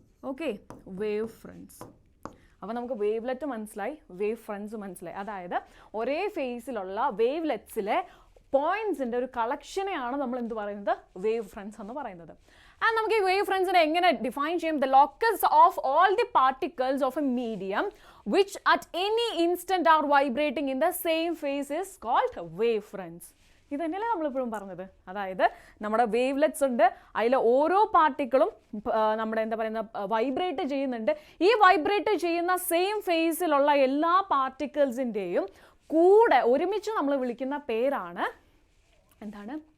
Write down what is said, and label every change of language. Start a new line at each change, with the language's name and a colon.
Malayalam: Okay, wave friends. അപ്പോൾ നമുക്ക് wavelet മനസ്സിലായി, വേവ് ഫ്രണ്ട്സ് മനസ്സിലായി. അതായത് ഒരേ ഫേസിലുള്ള വേവ്ലെറ്റ്സിലെ പോയിന്റ്സിൻ്റെ ഒരു കളക്ഷനെയാണ് നമ്മൾ എന്ത് പറയുന്നത്, വേവ് ഫ്രണ്ട്സ് എന്ന് പറയുന്നത്. ആൻഡ് നമുക്ക് ഈ വേവ് ഫ്രണ്ട്സിനെ എങ്ങനെ ഡിഫൈൻ ചെയ്യും?
English: The locus of all the particles of a medium which at any instant are vibrating in the same phase is called wave fronts.
Malayalam: ഇത് തന്നെയല്ലേ നമ്മളിപ്പോഴും പറഞ്ഞത്. അതായത് നമ്മുടെ വേവ്ലെറ്റ്സ് ഉണ്ട്, അതിൽ ഓരോ പാർട്ടിക്കിളും നമ്മുടെ എന്താ പറയുന്ന വൈബ്രേറ്റ് ചെയ്യുന്നുണ്ട്. ഈ വൈബ്രേറ്റ് ചെയ്യുന്ന സെയിം ഫേസിലുള്ള എല്ലാ പാർട്ടിക്കിൾസിൻ്റെയും കൂടെ ഒരുമിച്ച് നമ്മൾ വിളിക്കുന്ന പേരാണ് എന്താണ്?